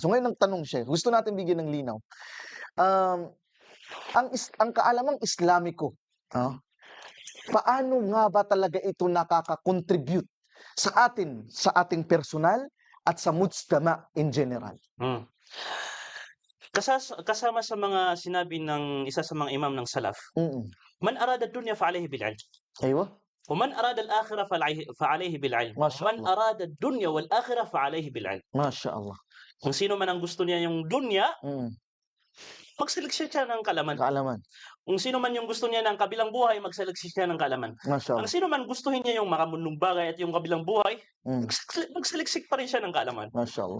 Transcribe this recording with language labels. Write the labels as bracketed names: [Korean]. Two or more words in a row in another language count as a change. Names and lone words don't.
[Filipino] So ngayon ang tanong siya, gusto natin bigyan ng linaw. Um, ang kaalamang Islamiko, paano nga ba talaga ito nakaka-contribute sa atin, sa ating personal at sa mujtama [English] in general? Hmm. [Filipino] Kasama sa mga sinabi ng isa sa mga imam ng salaf, Mm. [Arabic] "من أراد الدنيا فعليه بالعلم, Aywa, ومن أراد الآخرة فعليه بالعلم، و Masya man Allah. أراد الدنيا والآخرة فعليه بالعلم." ما شاء الله. [Filipino] Kung sino man ang gusto niya yung dunya, Mm. magsaliksik siya ng kaalaman. Kaalaman. Kung sino man yung gusto niya ng kabilang buhay, magsaliksik siya ng kaalaman. [Arabic] Masya [Filipino] Ang [Arabic] Allah. [Filipino] sino man gustuhin niya yung makamundong bagay at yung kabilang buhay, Mm. magsaliksik pa rin siya ng kaalaman. [Arabic] ما شاء الله.